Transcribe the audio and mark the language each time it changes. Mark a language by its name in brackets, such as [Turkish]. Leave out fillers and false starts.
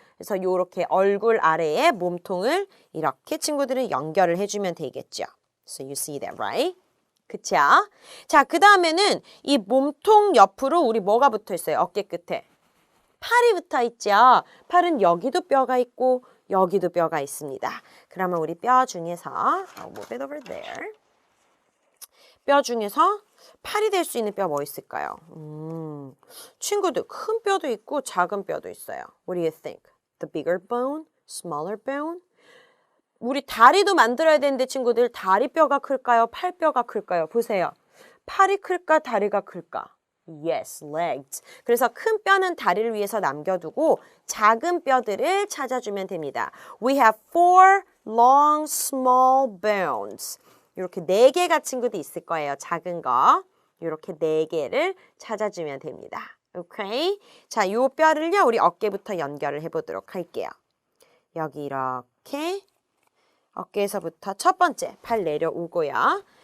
[Korean] 그래서 이렇게 얼굴 아래에 몸통을 이렇게 친구들은 연결을 해주면 되겠죠. [English] So you see that, right? [Korean] 그쵸? 자, 그 다음에는 이 몸통 옆으로 우리 뭐가 붙어 있어요? 어깨 끝에. 팔이 붙어 있죠? 팔은 여기도 뼈가 있고 여기도 뼈가 있습니다. 그러면 우리 뼈 중에서 [English] I'll move it over there. [Korean] 뼈 중에서 팔이 될 수 있는 뼈 뭐 있을까요? 친구들 큰 뼈도 있고 작은 뼈도 있어요. [English] What do you think? The bigger bone? Smaller bone? [Korean] 우리 다리도 만들어야 되는데 친구들 다리뼈가 클까요? 팔뼈가 클까요? 보세요. 팔이 클까? 다리가 클까? [English] Yes, legs. [Korean] 그래서 큰 뼈는 다리를 위해서 남겨두고 작은 뼈들을 찾아주면 됩니다. [English] We have 4 long, small bones. [Korean] 이렇게 4개가 친구도 있을 거예요. 작은 거. 이렇게 4개를 찾아주면 됩니다. 오케이? 자, 요 뼈를요, 우리 어깨부터 연결을 해보도록 할게요. 여기 이렇게. 어깨에서부터 첫 번째 팔 내려오고요.